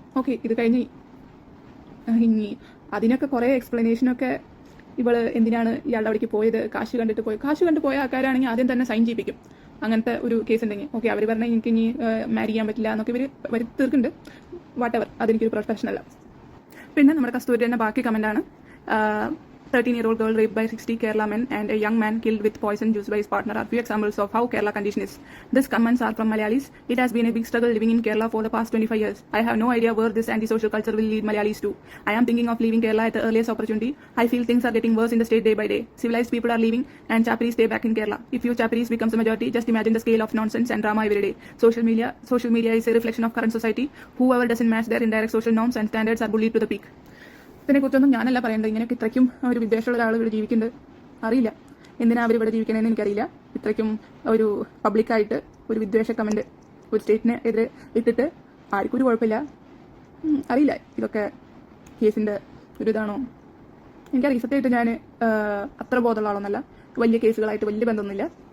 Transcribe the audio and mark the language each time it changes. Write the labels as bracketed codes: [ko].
[ml] Okay, ഇത് കഴിഞ്ഞ് ഇനി അതിനൊക്കെ കുറേ എക്സ്പ്ലനേഷനൊക്കെ ഇവള് എന്തിനാണ് ഇയാളുടെ അവിടേക്ക് പോയത്, കാശ് കണ്ടു പോയ ആൾക്കാരാണെങ്കിൽ ആദ്യം തന്നെ സൈൻ ചെയ്യിപ്പിക്കും. അങ്ങനത്തെ ഒരു കേസ് ഉണ്ടെങ്കിൽ ഓക്കെ, അവർ പറഞ്ഞാൽ എനിക്ക് ഇനി മാരി ചെയ്യാൻ പറ്റില്ല എന്നൊക്കെ ഇവർ തീർക്കുന്നുണ്ട്. വാട്ടെവർ, അതെനിക്കൊരു പ്രൊഫഷനല്ല. പിന്നെ നമ്മുടെ കസ്തൂരി തന്നെ ബാക്കി കമൻ്റാണ്. [en] 13-year-old girl raped by 60 Kerala men and a young man killed with poison juice by his partner are few examples of how Kerala condition is. These comments are from Malayalis. It has been a big struggle living in Kerala for the past 25 years. I have no idea where this anti-social culture will lead Malayalis to. I am thinking of leaving Kerala at the earliest opportunity. I feel things are getting worse in the state day by day. Civilized people are leaving and Chaparis stay back in Kerala. If few Chaparis becomes a majority, just imagine the scale of nonsense and drama every day. Social media is a reflection of current society. Whoever doesn't match their indirect social norms and standards are bullied to the peak. [ml] ഇതിനെക്കുറിച്ചൊന്നും ഞാനല്ല പറയേണ്ടത്. ഇങ്ങനെയൊക്കെ ഇത്രയ്ക്കും ഒരു വിദ്വേഷമുള്ള ഒരാൾ ഇവിടെ ജീവിക്കുന്നുണ്ട്. അറിയില്ല എന്തിനാ അവർ ഇവിടെ ജീവിക്കണമെന്ന് എനിക്കറിയില്ല. ഇത്രയ്ക്കും ഒരു പബ്ലിക്കായിട്ട് ഒരു വിദ്വേഷ കമൻറ്റ് ഒരു സ്റ്റേറ്റിന് എതിരെ ഇട്ടിട്ട് ആർക്കും ഒരു കുഴപ്പമില്ല. അറിയില്ല ഇതൊക്കെ കേസിൻ്റെ ഒരു ഇതാണോ എനിക്കറിയാം. സത്യമായിട്ട് ഞാൻ അത്ര ബോധമുള്ള ആളൊന്നല്ല. വലിയ കേസുകളായിട്ട് വലിയ ബന്ധമൊന്നുമില്ല.